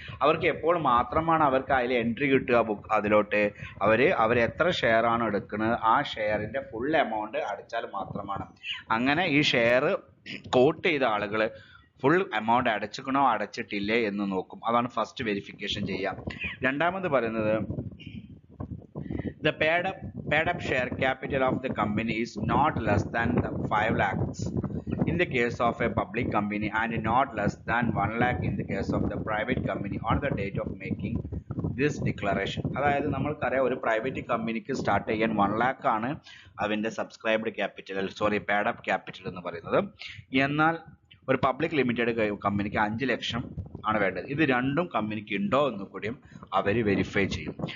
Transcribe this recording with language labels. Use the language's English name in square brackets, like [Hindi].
[Malayalam] അവർക്ക് എപ്പോൾ മാത്രമാണ് അവർക്ക് അതിൽ എൻട്രി കിട്ടുക അതിലോട്ട്? അവർ എത്ര ഷെയർ ആണ് എടുക്കുന്നത് ആ ഷെയറിൻ്റെ ഫുൾ എമൗണ്ട് അടച്ചാൽ മാത്രമാണ്. അങ്ങനെ ഈ ഷെയർ കോട്ട് ചെയ്ത ആളുകൾ ഫുൾ എമൗണ്ട് അടച്ചിക്കണോ അടച്ചിട്ടില്ലേ എന്ന് നോക്കും. അതാണ് ഫസ്റ്റ് വെരിഫിക്കേഷൻ ചെയ്യാം. രണ്ടാമത് പറയുന്നത് [English] the paid up share capital of the company is not less than 5 lakhs in the case of a public company and not less than 1 lakh in the case of the private company on the date of making this declaration. [Malayalam] അതായത് നമ്മൾക്കറിയാം, ഒരു private കമ്പനിക്ക് start ചെയ്യാൻ 1 lakh ആണ് അതിൻ്റെ subscribed capital, പേഡ് up capital എന്ന് പറയുന്നത്. എന്നാൽ ഒരു പബ്ലിക് ലിമിറ്റഡ് കമ്പനിക്ക് 5 ലക്ഷം ആണ് വേണ്ടത്. ഇത് രണ്ടും കമ്പനിക്ക് ഉണ്ടോ എന്ന് കൂടിയും അവർ വെരിഫൈ ചെയ്യും.